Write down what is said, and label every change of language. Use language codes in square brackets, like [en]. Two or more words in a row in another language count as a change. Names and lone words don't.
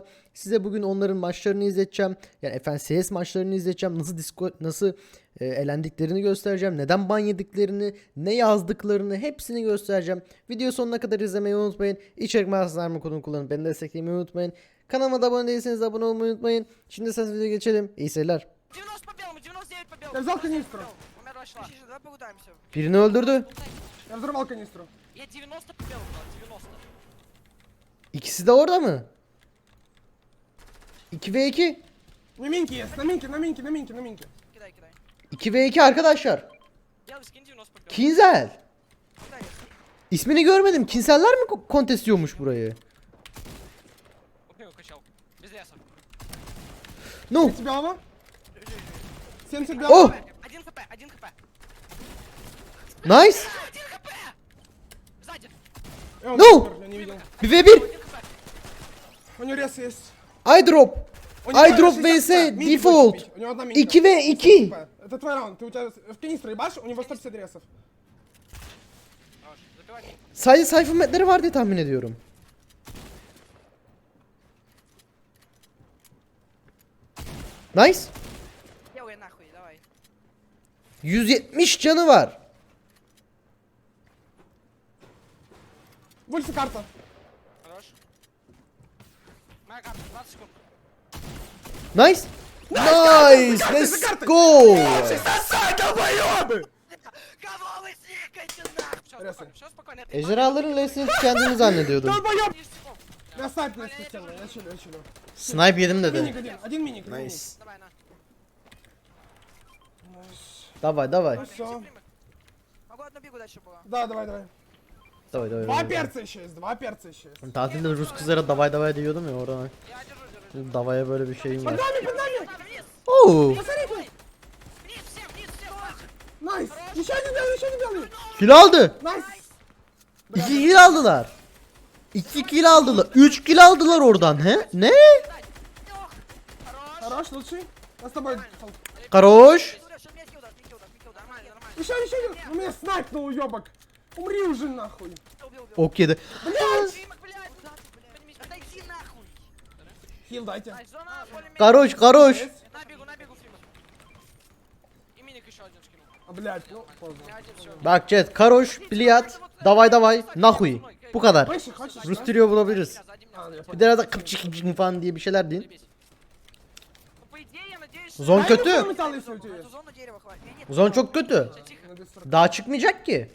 [tr] Size bugün onların maçlarını izleteceğim. Yani FNCS maçlarını izleteceğim. Nasıl elendiklerini göstereceğim. Neden ban yediklerini, ne yazdıklarını hepsini göstereceğim. Video sonuna kadar izlemeyi unutmayın. İçerik mağazalarımı kodunu kullanıp beni desteklemeyi unutmayın. Kanalıma da abone değilseniz abone olmayı unutmayın. Şimdi sen videoya geçelim. İyi seyirler. [ru] Я взял канистру. [tr] Birini öldürdü. [ru] Я взорвал канистру. Я 90 побел, 90. [tr] İkisi de orada mı? 2v2. [ru] На минке есть, на минке, на минке, на минке, на минке. Кидай, кидай. [tr] 2v2 arkadaşlar. [ru] Делай скин 90 побел. [tr] Kinzel. [ru] Кидай. [tr] İsmini görmedim. Kinseller mi kontestiyormuş burayı? [ru] Убил, качал. Без леса. [en] No. [ru] 30 белого. 70 Oh. белого. 1 хп, 1 хп. [en] Nice. [ru] 1 хп! Сзади. Он [en] No. [ru] умер, я не видел. 1v1. 1 хп. У него рез есть. [en] I drop. [ru] У него [en] I drop 60 vs [ru] хп. Минки [en] default. [ru] хочет бить. У него одна минка. 2v2. Это твой раунд. Ты у тебя в канистру ебашь, у него 150 ресов. Хорош, забивай мин. [tr] Sadece sayfa metleri var diye tahmin ediyorum. [en] Nice. [ru] Делай нахуй, давай. [tr] 170 canı var. [ru] Вульфи карта. Хорош. Моя карта, 20 секунд. [en] Nice. Nice. Let's go. [ru] Долбоёбы! Кого вы сникаете нахуй? Всё Ресай. спокойно, всё спокойно. Это [tr] Ejderhaların L'sini tükendiğini zannediyordum. [ru] Долбоёб! 10 секунд. Я снайпер не спустил, я чилю, я чилю. [tr] Snipe yedim dedi. [ru] Миник один, один миник. один миник. [en] Nice. [ru] Давай, на. Давай, давай. Всё. Пример. Могу одну бигу дальше было. Да, давай, давай. Давай, давай. Два давай. перца еще есть, два перца еще есть. [tr] Tatilde Rus kızlara [ru] давай давай [tr] diyordum ya oradan. [ru] Я держу. [tr] Davaya böyle bir şeyim [ru] Под [tr] var. [ru] нами, под нами! Вниз, Oo. Посмотрите! вниз, вниз, всем, нахуй. Найс! Еще один белый, еще один белый! [tr] Kill aldı. [ru] Найс! [tr] 2 kill aldılar. 2 kill aldılar. 3 kill aldılar oradan he? Ne? [ru] Хорош. Хорош, лучший. Я с тобой. Karoş. Что мне хил даст, мне хил даст, нормально, нормально. Еще, еще один! У меня снайпнул, уебок! Умри уже нахуй! Убил. Ok yedi. Димок, блядь, куда ты, блядь? Поднимись, отойди нахуй. Хил дайте. Ай, зона более-менее. Хорош, хорош. На бегу, Фримов. И миник еще один скинул. А, блядь, ну, поздно. Я один, все. Bak chat, хорош, блять, давай давай, нахуй. [tr] Bu kadar. [ru] Выше, хочешь? [tr] Rus trio bulabiliriz. [ru] А, я [tr] Bir [ru] понял. [tr] de arada kıpçık kıpçık falan diye bir şeyler deyin. [ru] Ну, по идее, я надеюсь, что... [tr] Zon [ru] Дай [tr] kötü. [ru] мне металл, если у тебя Эту есть. зону дерева хватит. Нет, [tr] Zon çok kötü. [ru] тихо. На дестрой. [tr] Daha çıkmayacak ki.